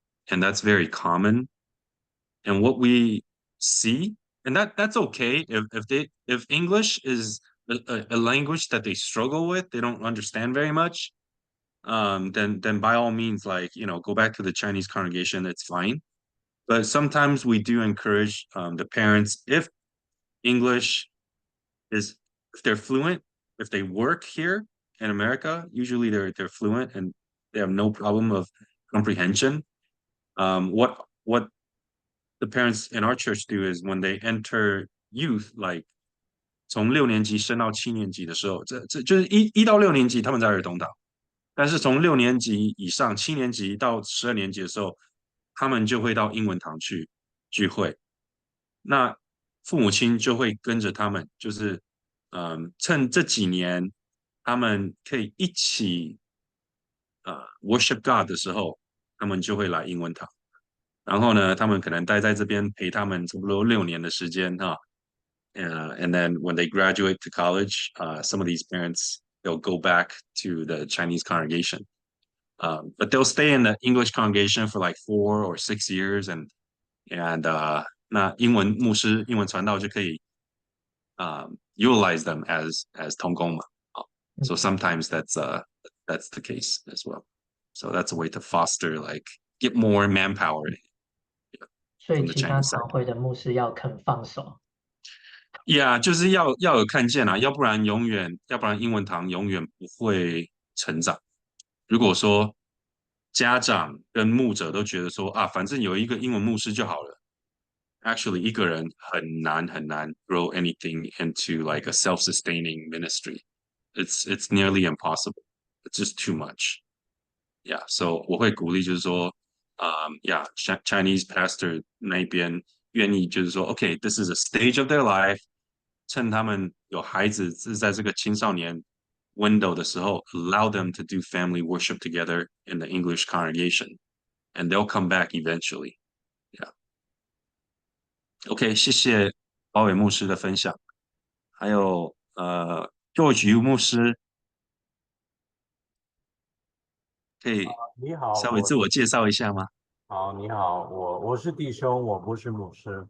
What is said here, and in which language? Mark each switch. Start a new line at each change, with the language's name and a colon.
English: And that's very common. And what we see, and that's okay if English is a language that they struggle with, they don't understand very much, then by all means, like, go back to the Chinese congregation, it's fine. But sometimes we do encourage the parents, if English is, if they're fluent, if they work here in America, usually they're fluent and they have no problem of comprehension. What the parents in our church do is when they enter youth, like
Chinese: 从6年级升到7年级的时候，这就是一到6年级他们在儿童堂，但是从6年级以上7年级到12年级的时候，他们就会到英文堂去聚会。那父母亲就会跟着他们，就是趁这几年他们可以一起
English: worship God
Chinese: 的时候，他们就会来英文堂。然后呢，他们可能待在这边陪他们差不多6年的时间哈。
English: And then when they graduate to college, some of these parents, they'll go back to the Chinese congregation. But they'll stay in the English congregation for like 4 or 6 years, and
Chinese: 那英文牧师、英文传道就可以
English: utilize them as
Chinese: 同工嘛。
English: So sometimes that's the case as well. So that's a way to foster, like, get more manpower
Chinese: 所以
English: from the
Chinese: 其他
English: Chinese
Chinese: 堂
English: side.
Chinese: 会的牧师要肯放手。 Yeah，就是要有看见啊，要不然英文堂永远不会成长。如果说家长跟牧者都觉得说啊，反正有一个英文牧师就好了，
English: actually
Chinese: 一个人很难
English: grow anything into like a self-sustaining ministry. It's nearly impossible. It's just too much. Yeah, so
Chinese: 我会鼓励就是说
English: yeah, Chinese pastor
Chinese: 那边愿意就是说
English: OK, this is a stage of their life.
Chinese: 趁他们有孩子是在这个青少年
English: window 的时候 allow them to do family worship together in the English congregation, and they'll come back eventually. Yeah.
Chinese: OK, 谢谢包伟牧师的分享，还有George 牧师可以你好，稍微自我介绍一下吗？你好，我是弟兄，我不是牧师。